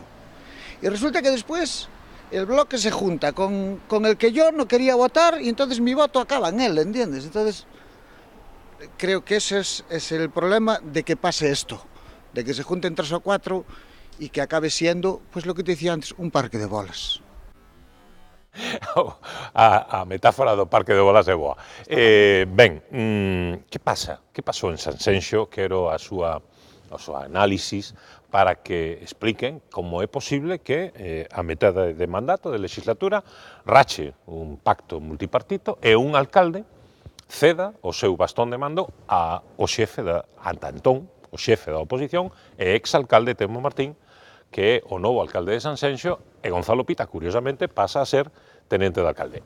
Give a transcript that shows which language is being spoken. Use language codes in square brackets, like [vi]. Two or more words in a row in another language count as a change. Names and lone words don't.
[es] Y resulta que después el Bloque se junta con el que yo no quería votar y entonces mi voto acaba en él, ¿entiendes? Entonces, creo que ese es el problema de que pase esto, de que se junten 3 o 4 y que acabe siendo, pues lo que te decía antes, un parque de bolas. [gl] A metáfora do parque de bolas é boa. Ben, que pasa? Que pasou en Sanxenxo? Quero a súa análisis para que expliquen como é posible que a metade de mandato de legislatura rache un pacto multipartito e un alcalde ceda o seu bastón de mando ao xefe ata entón, o xefe da oposición e exalcalde Telmo Martín, que é o novo alcalde de Sanxenxo, e Gonzalo Pita, curiosamente, pasa a ser tenente de alcalde.